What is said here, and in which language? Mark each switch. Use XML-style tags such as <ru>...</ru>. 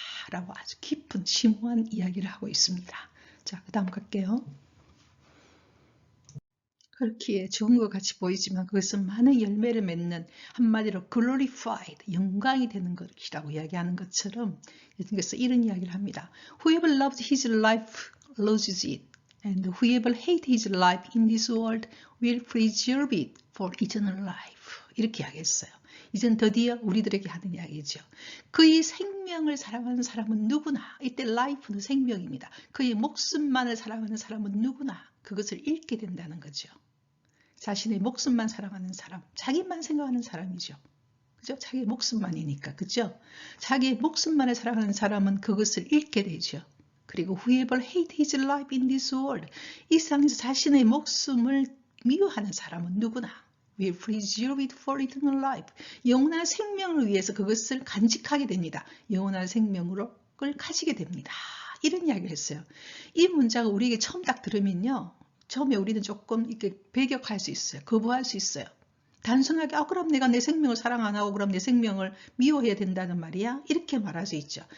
<ko>라고 아주 깊은 심오한 이야기를 하고 있습니다. 자, 그 다음 갈게요. 그렇기에 좋은 것 같이 보이지만 그것은 많은 열매를 맺는 한마디로 glorified, 영광이 되는 것이라고 이야기하는 것처럼 예수님께서 이런 이야기를 합니다.</ko> <en>Whoever loves his life loses it, and whoever hates his life in this world will preserve it for eternal life.</en> <ko>이렇게 이야기했어요. 이젠 드디어 우리들에게 하는 이야기죠. 그의 생명을 사랑하는 사람은 누구나, 이때 life는 생명입니다. 그의 목숨만을 사랑하는 사람은 누구나 그것을 잃게 된다는 거죠. 자신의 목숨만 사랑하는 사람, 자기만 생각하는 사람이죠. 그죠? 자기 목숨만이니까, 그죠? 자기의 목숨만을 사랑하는 사람은 그것을 잃게 되죠. 그리고</ko> <en>whoever hate his life in this world,</en> <ko>이 세상에서 자신의 목숨을 미워하는 사람은 누구나</ko> <en>will preserve it for eternal life.</en> <ko>영원한 생명을 위해서 그것을 간직하게 됩니다. 영원한 생명으로 그걸 가지게 됩니다. 이런 이야기를 했어요. 이 문자가 우리에게 처음 딱 들으면요. 처음에 우리는 조금 이렇게 배격할 수 있어요. 거부할 수 있어요. 단순하게 그럼 내가 내 생명을 사랑 안 하고 그럼 내 생명을 미워해야 된다는 말이야? 이렇게 말할 수 있죠.</ko>